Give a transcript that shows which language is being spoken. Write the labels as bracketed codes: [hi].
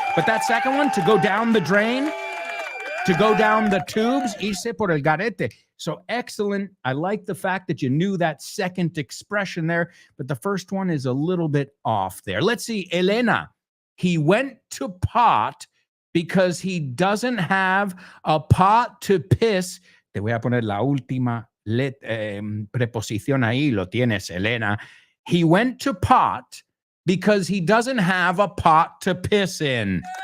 [en] But that second one, to go down the drain, to go down the tubes, [es] irse por el garete. [en] So excellent. I like the fact that you knew that second expression there. But the first one is a little bit off there. Let's see. Elena, he went to pot because he doesn't have a pot to piss. [es] Te voy a poner la última preposición ahí. Lo tienes, Elena. [en] He went to pot because he doesn't have a pot to piss in.